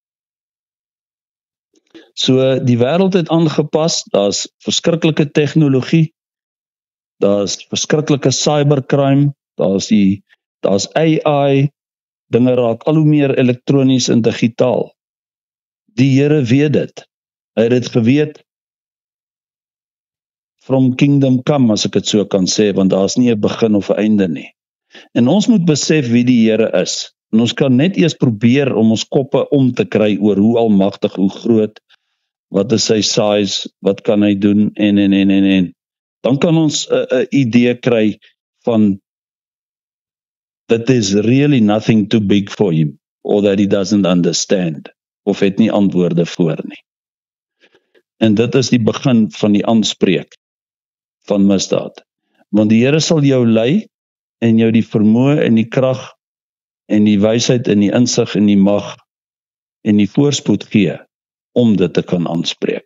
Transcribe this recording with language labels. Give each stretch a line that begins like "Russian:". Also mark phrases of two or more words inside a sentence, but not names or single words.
Afrikaans: So die wêreld het aangepas, daar's verskriklike tegnologie, daar's verskriklike cybercrime, daar's AI, dinge raak al hoe meer elektronies en digitaal. Die Here weet dit. Hy het dit geweet
English: from kingdom come,
Afrikaans: as ek dit so kan sê, want daar's nie 'n begin of 'n einde nie. En ons moet besef wie die Here is. En ons kan net eers probeer om ons koppe om te kry oor hoe almagtig, hoe groot, wat is sy size, wat kan hy doen, en. Dan kan ons 'n idee kry van
English: that is really nothing too big for him, or that he doesn't understand,
Afrikaans: of het nie antwoorde voor nie. En dit is die begin van die aanspreek van misdaad. Want die Here sal jou lei, en jou die vermoë en die krag, en die wysheid en die insig en die mag, en die voorspoed gee, om dit te kan aanspreek.